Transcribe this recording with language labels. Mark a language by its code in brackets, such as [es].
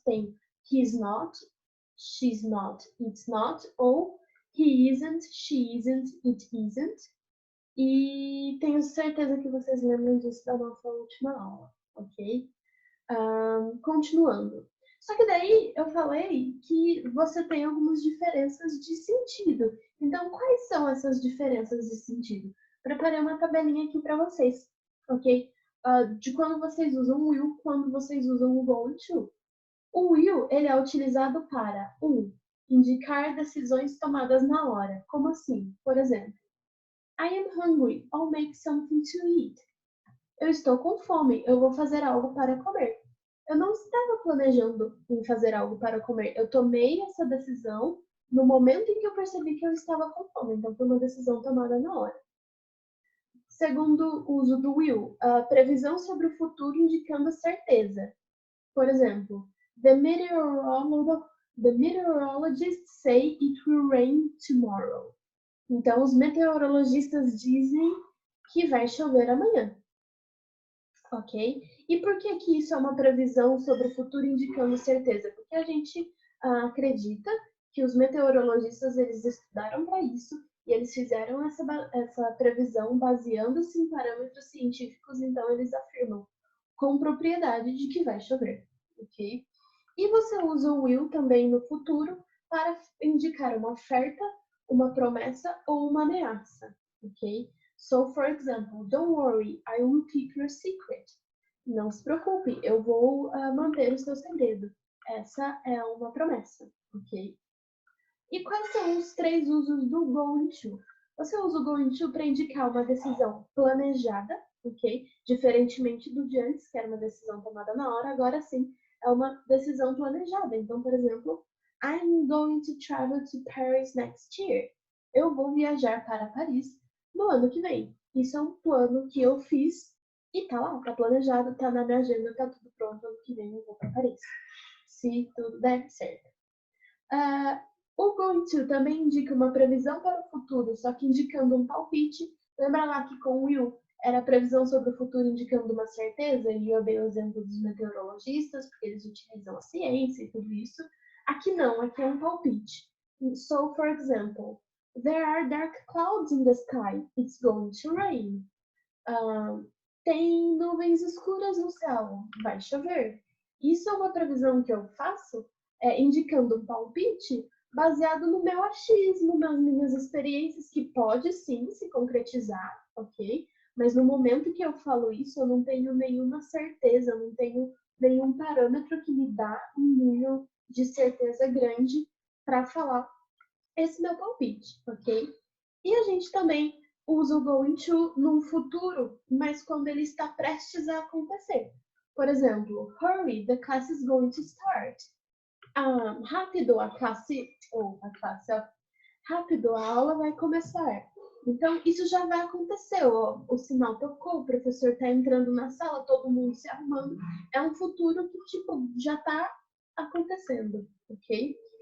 [pt] Tem [en] he's not, she's not, it's not. [pt] Ou [en] he isn't, she isn't, it isn't. [pt] E tenho certeza que vocês lembram disso da nossa última aula, ok? Continuando. Só que daí eu falei que você tem algumas diferenças de sentido. Então, quais são essas diferenças de sentido? Preparei uma tabelinha aqui para vocês, ok? De quando vocês usam will, quando vocês usam o going to. O will, ele é utilizado para, indicar decisões tomadas na hora. Como assim? Por exemplo, [en] I am hungry, I'll make something to eat. [pt] Eu estou com fome, eu vou fazer algo para comer. Eu não estava planejando em fazer algo para comer. Eu tomei essa decisão no momento em que eu percebi que eu estava com fome. Então, foi uma decisão tomada na hora. Segundo uso do will, a previsão sobre o futuro indicando certeza. [en] Por exemplo, the meteorologists say it will rain tomorrow. [pt] Então, os meteorologistas dizem que vai chover amanhã. Ok? E por que que isso é uma previsão sobre o futuro indicando certeza? Porque a gente acredita que os meteorologistas eles estudaram para isso e eles fizeram essa previsão baseando-se em parâmetros científicos, então eles afirmam com propriedade de que vai chover, ok? E você usa o will também no futuro para indicar uma oferta, uma promessa ou uma ameaça, ok? [en] So, for example, don't worry, I will keep your secret. [pt] Não se preocupe, eu vou manter o seu segredo. Essa é uma promessa, ok? E quais são os 3 usos do going to? Você usa o going to para indicar uma decisão planejada, ok? Diferentemente do de antes, que era uma decisão tomada na hora, agora sim é uma decisão planejada. Então, por exemplo, [en] I'm going to travel to Paris next year. [pt] Eu vou viajar para Paris no ano que vem. Isso é um plano que eu fiz e tá lá, tá planejado, tá na minha agenda, tá tudo pronto. Ano que vem eu vou para Paris. Se tudo der certo. O going to também indica uma previsão para o futuro, só que indicando um palpite. Lembra lá que com o will era a previsão sobre o futuro indicando uma certeza, e eu dei o exemplo dos meteorologistas, porque eles utilizam a ciência e tudo isso. Aqui não, aqui é um palpite. [en] So, for example, there are dark clouds in the sky. It's going to rain. [pt] Tem nuvens escuras no céu. Vai chover. Isso é uma previsão que eu faço, indicando um palpite baseado no meu achismo, nas minhas experiências, que pode sim se concretizar, ok? Mas no momento que eu falo isso, eu não tenho nenhuma certeza, eu não tenho nenhum parâmetro que me dá um nível de certeza grande para falar esse meu palpite, ok? E a gente também usa o going to num futuro, mas quando ele está prestes a acontecer. Por exemplo, [en] hurry, the class is going to start. [pt] Rápido, rápido, a aula vai começar. Então, isso já vai acontecer. O sinal tocou, o professor está entrando na sala, todo mundo se arrumando. É um futuro que, tipo, já está acontecendo, ok?